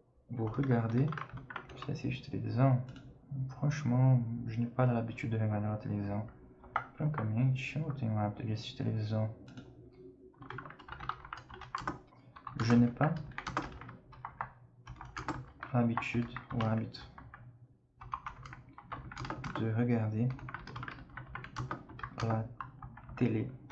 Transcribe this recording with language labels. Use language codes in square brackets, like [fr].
[fr] Vous regardez, [pt] você assiste televisão? [fr] Franchement, je n'ai pas l'habitude de regarder la télévision. [pt] Francamente, eu não tenho o hábito de assistir televisão. [fr] Je n'ai pas l'habitude, [pt] o hábito, [fr] de regarder la télé.